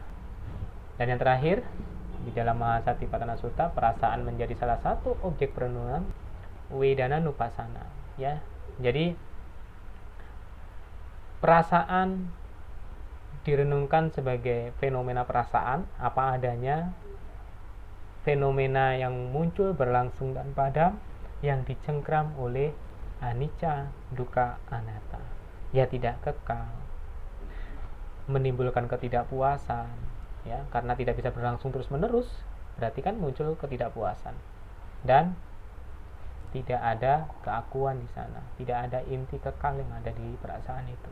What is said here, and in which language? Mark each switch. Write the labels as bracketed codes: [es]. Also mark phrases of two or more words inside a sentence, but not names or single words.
[id] Dan yang terakhir, di dalam Mahasatipatthana Sutta, perasaan menjadi salah satu objek perenungan [pi] Wedana Nupassana, [id] ya. Jadi perasaan direnungkan sebagai fenomena perasaan apa adanya, fenomena yang muncul, berlangsung dan padam, yang dicengkram oleh [pi] anicca, dukkha, anatta, [id] ya, tidak kekal, menimbulkan ketidakpuasan, ya, karena tidak bisa berlangsung terus menerus, berarti kan muncul ketidakpuasan, dan tidak ada keakuan di sana, tidak ada inti kekal yang ada di perasaan itu.